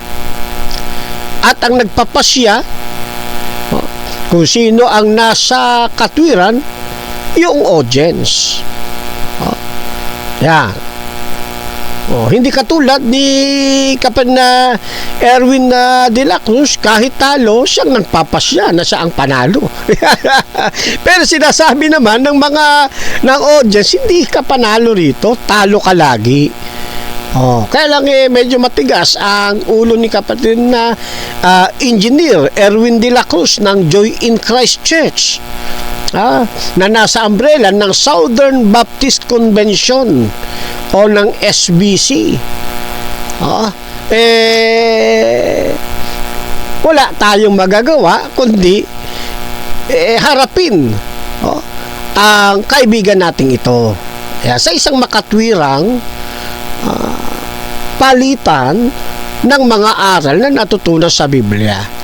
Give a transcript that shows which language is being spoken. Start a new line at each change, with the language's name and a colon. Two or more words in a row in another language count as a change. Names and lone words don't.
Filipino: At ang nagpapasya kung sino ang nasa katwiran, yung audience. Yan. Hindi katulad ni kapatid na Erwin de la Cruz, kahit talo, siyang nagpapasya na siya ang panalo. Pero sinasabi naman ng ng audience, hindi ka panalo rito, talo ka lagi. Kaya lang medyo matigas ang ulo ni kapatid na Engineer Erwin de la Cruz ng Joy in Christ Church, na nasa umbrella ng Southern Baptist Convention o ng SBC. Wala tayong magagawa kundi harapin ang kaibigan nating ito sa isang makatwirang palitan ng mga aral na natutunan sa Biblia.